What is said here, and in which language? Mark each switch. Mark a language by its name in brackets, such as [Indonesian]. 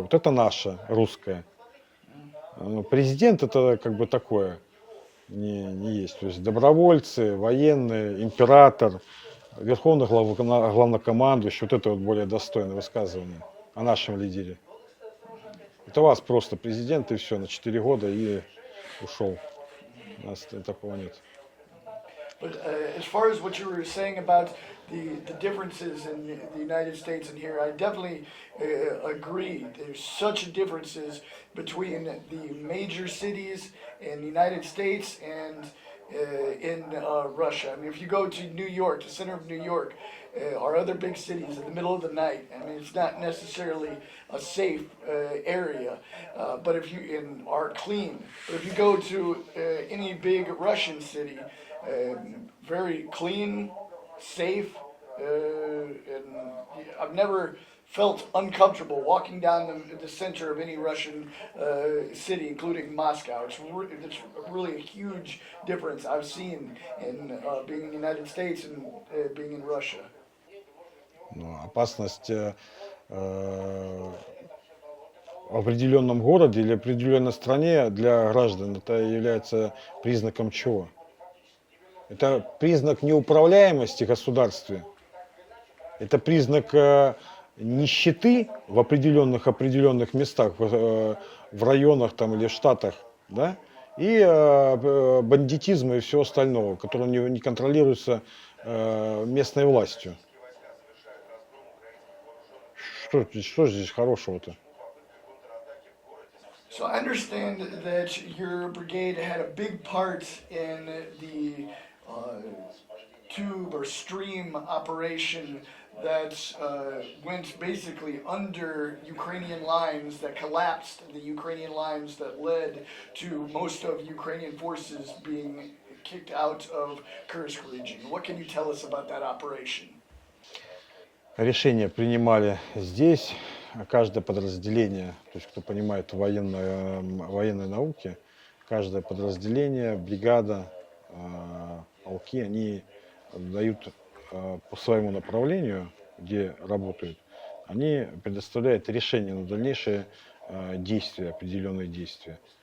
[Russian] Вот это наше русское. Президент это как бы такое не есть. То есть добровольцы, военные, император, верховный главнокомандующий, вот это вот более достойное высказывание о нашем лидере. Это у вас просто президент и все, на 4 года и ушел. У нас такого нет. [English] But as far as what you were saying about the differences in the United States and here, I definitely agree. There's such differences between the major cities in the United States and in Russia. I mean, if you go to New York, the center of New York, or other big cities in the middle of the night, I mean, it's not necessarily a safe area, but if you are clean. But if you go to any big Russian city, very clean, safe, and I've never felt uncomfortable walking down the center of any Russian city, including Moscow. It's really a huge difference I've seen in being in the United States and being in Russia. [Russian] Опасность в определенном городе или определенной стране для граждан это является признаком чего? Это признак неуправляемости государства. Это признак нищеты в определенных местах, в районах там, или штатах, да? И бандитизма и всего остального, которое не контролируется местной властью. Что здесь хорошего-то? [English] So I understand that your brigade had a big part in the tube or stream operation that went basically under Ukrainian lines, that collapsed the Ukrainian lines that led to most of Ukrainian forces being kicked out of Kursk region. What can you tell us about that operation? [Russian] Решения принимали здесь, каждое подразделение, то есть кто понимает военной науке, каждое подразделение, бригада, полки, они дают по своему направлению, где работают, они предоставляют решение на дальнейшие действия, определенные действия.